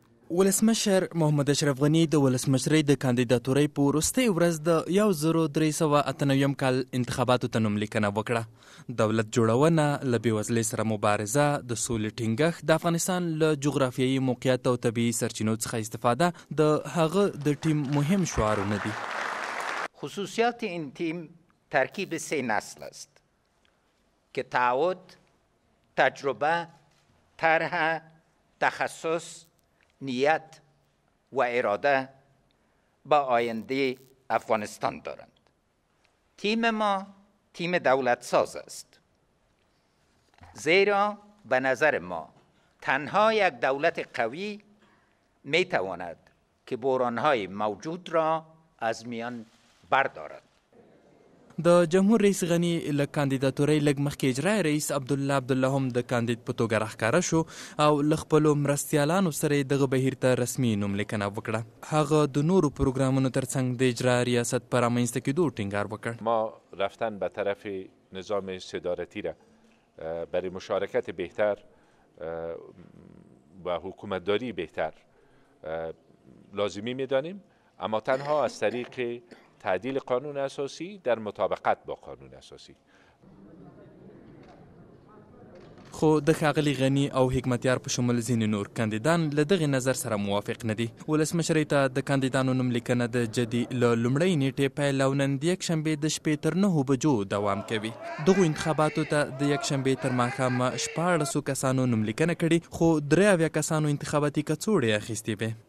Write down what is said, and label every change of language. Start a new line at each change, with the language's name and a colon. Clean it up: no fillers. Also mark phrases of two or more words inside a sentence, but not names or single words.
Pashto: ولسمشر محمد اشرف غني د ولسمشرۍ د کاندیداتورۍ په وروستۍ ورځ د 1398 کال انتخاباتو ته نوملیکنه وکړه. دولت جوړونه، له بېوزلۍ سره مبارزه، د سولې ټینګښت، د افغانستان له جغرافیایي موقعیت او طبیعي سرچینو څخه استفاده د هغه د ټیم مهم شعارونه دي.
Persian: خصوصیات این تیم ترکیب 3 نسل است که تعهد، تجربه، طرح، تخصص، نیت و اراده با آینده افغانستان دارند. تیم ما تیم دولت ساز است، زیرا به نظر ما تنها یک دولت قوی می تواند که بحران‌های موجود را از میان بردارد.
Pashto: د جمهور رئیس غني له کاندیداتورۍ لږ مخکې اجرایي رئیس عبدالله هم د کاندید په توګه راښکاره شو او له خپلو مرستیالانو سره یې دغه بهیر ته رسمي نوملیکنه وکړه. هغه د نورو پروګرامونو ترڅنګ د اجرا ریاست په رامنځته کېدو ټینګار وکړ.
Persian: ما رفتن به طرف نظام صدارتی را برای مشارکت بهتر و حکومتداری بهتر لازمی می‌دانیم، اما تنها از طریق تعدیل قانون اساسی در مطابقت با قانون اساسی.
Pashto: خو د ښاغلي غني او حکمتیار په شمول ځینې نور کاندیدان له دغې نظر سره موافق نه دي. ولسمشرۍ ته د کاندیدانو نوملیکنه د جدي له لومړۍ نیټې پیل او نن د یکشنبې د شپې تر 9 بجو دوام کوي. دغو انتخاباتو ته د یکشنبې تر ماښامه 14 کسانو نوملیکنه کړې، خو 73 کسانو انتخاباتي کڅوړې اخیستې وې.